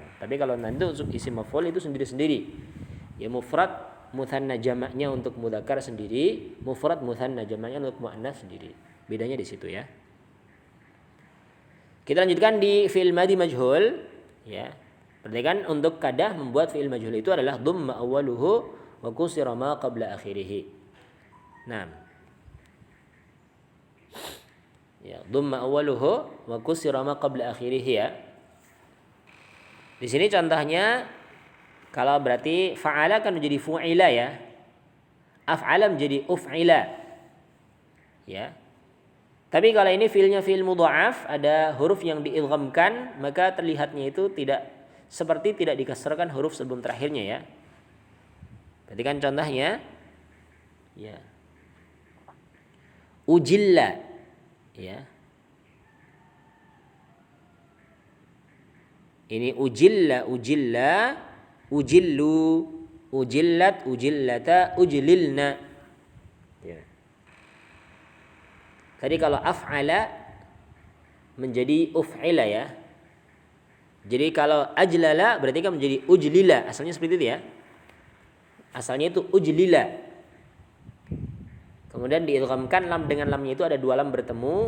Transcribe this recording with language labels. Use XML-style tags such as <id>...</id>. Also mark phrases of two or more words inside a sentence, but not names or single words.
<id>Tapi kalau nanti untuk</id> <ar>اسم مفعول</ar> <id>itu sendiri-sendiri. Ya mufrad, mutsanna, jamaknya untuk mudzakkar sendiri, mufrad, mutsanna, jamaknya untuk muannats sendiri. Bedanya di situ ya. Kita lanjutkan di</id> <ar>فعل ماضي مجهول</ar> <id>ya. Perhatikan untuk kadah membuat</id> <ar>فعل مجهول</ar> <id>itu adalah</id> <ar>ضم أوله وكسر ما قبل آخره.</ar> <id>Nah. Ya,</id> <ar>ضم أوله وكسر ما قبل آخره</ar> <id>ya. Di sini contohnya kalau berarti fa'ala kan menjadi fu'ila ya. Af'ala menjadi uf'ila. Ya. Tapi kalau ini fi'ilnya</id> <ar>فعل مضاعف,</ar> <id>ada huruf yang diidghamkan, maka terlihatnya itu tidak dikasrahkan huruf sebelum terakhirnya ya. Perhatikan contohnya. Ya. Ujilla. Ya.</id> <ar>Ini أجل أجلا أجلوا أجلت أجلتا أجللن.</ar> <id>Ya. Tadi kalau af'ala menjadi uf'ila ya. Jadi kalau ajlala berarti kan menjadi ujlila. Asalnya seperti itu ya. Asalnya itu ujlila. Kemudian diidghamkan lam dengan lamnya itu ada dua lam bertemu.</id>